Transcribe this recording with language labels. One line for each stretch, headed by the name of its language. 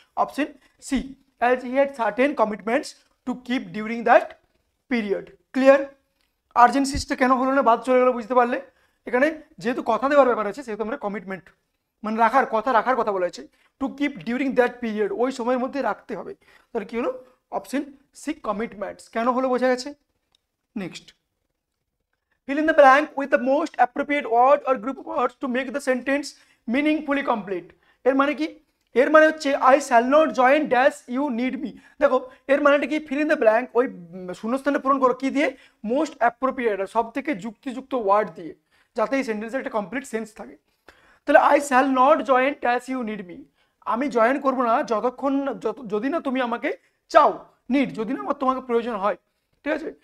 English: Option C, as he had certain commitments to keep during that period. Clear?
Bangla: আর্জেন্সিসটা কেন হলো না, বাদ চলে গেলো, বুঝতে পারলে? এখানে যেহেতু কথা দেওয়ার ব্যাপার আছে, সেহেতু আমরা কমিটমেন্ট মানে রাখার কথা বলা হয়েছে।
English: to keep during that period,
Bangla: ওই সময়ের মধ্যে রাখতে হবে। তাহলে কি হলো? Option C, commitments. কেন হলো বোঝা গেছে।
English: Next, fill in the blank with the most appropriate word or group of words to make the sentence meaningfully complete.
Bangla: এর মানে কি? এর মানে হচ্ছে
English: I shall not join dash you need me।
Bangla: দেখো এর মানেটা কি?
English: fill in the blank,
Bangla: ওই শূন্যস্থানে পূরণ করো কি দিয়ে? মোস্ট অ্যাপ্রোপ্রিয়েট, সব থেকে যুক্তিযুক্ত ওয়ার্ড দিয়ে, যাতে এই সেন্টেন্সের একটা কমপ্লিট সেন্স থাকে। তাহলে
English: I shall not join dash you need me,
Bangla: আমি জয়েন করবো না যতক্ষণ যদি না তুমি আমাকে চাও, নিড যদি না আমার তোমাকে প্রয়োজন হয়, ঠিক আছে।